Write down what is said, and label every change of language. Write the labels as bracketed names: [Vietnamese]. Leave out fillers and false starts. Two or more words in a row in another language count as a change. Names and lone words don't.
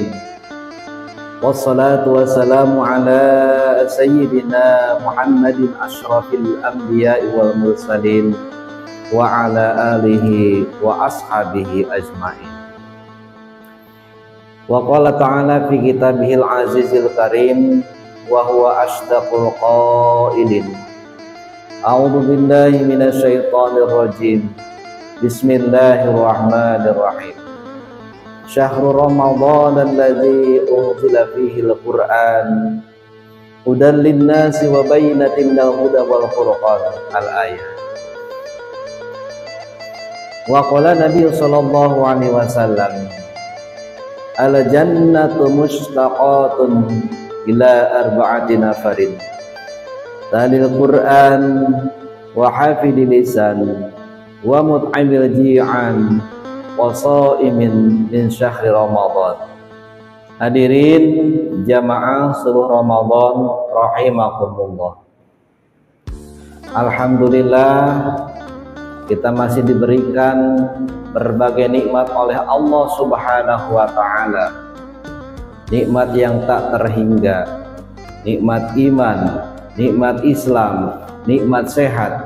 [Arabic] والصلاة والسلام على سيدنا محمد أشرف الأنبياء والمرسلين وعلى آله وأصحابه أجمعين. وقال تعالى في كتابه العزيز الكريم وهو أصدق القائلين. أعوذ بالله من الشيطان الرجيم. Bismillahirrahmanirrahim. شهر رمضان الذي أنزل فيه القرآن هدى للناس وبينات من الهدى والفرقان. Al-ayah. وقال النبي صلى الله عليه وسلم، الجنة مشتاقة إلى أربعة نفر، تالي القرآن وحافظ اللسان ومطعم الجيعان والصائم من شهر رمضان. [Indonesian] Hadirin jamaah seluruh Ramadan rahimakumullah. Alhamdulillah kita masih diberikan berbagai nikmat oleh Allah [Arabic] سبحانه وتعالى. [Indonesian] Nikmat yang tak terhingga, nikmat iman, nikmat Islam, nikmat sehat.